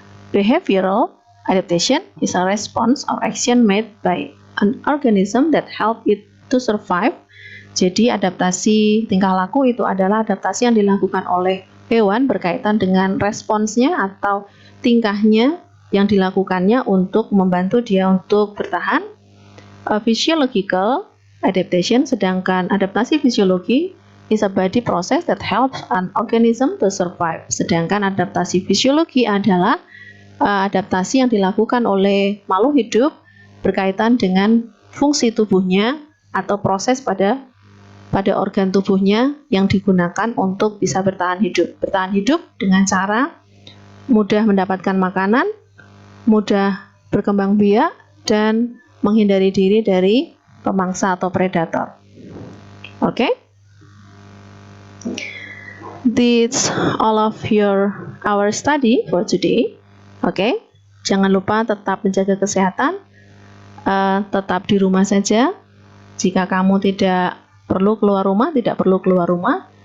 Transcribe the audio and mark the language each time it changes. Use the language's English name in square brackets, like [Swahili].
[English] Behavioral adaptation is a response or action made by an organism that help it to survive. [Indonesian] Jadi adaptasi tingkah laku itu adalah adaptasi yang dilakukan oleh hewan berkaitan dengan responsnya atau tingkahnya yang dilakukannya untuk membantu dia untuk bertahan. [English] Physiological adaptation, [Indonesian] sedangkan adaptasi fisiologi [English] is a body process that helps an organism to survive. [Indonesian] Sedangkan adaptasi fisiologi adalah adaptasi yang dilakukan oleh makhluk hidup berkaitan dengan fungsi tubuhnya atau proses pada organ tubuhnya yang digunakan untuk bisa bertahan hidup. Bertahan hidup dengan cara mudah mendapatkan makanan, mudah berkembang biak, dan menghindari diri dari pemangsa atau predator. Oke? [English] That's all of our study for today. [Indonesian] Oke? Jangan lupa tetap menjaga kesehatan, tetap di rumah saja. Jika kamu tidak perlu keluar rumah, tidak perlu keluar rumah.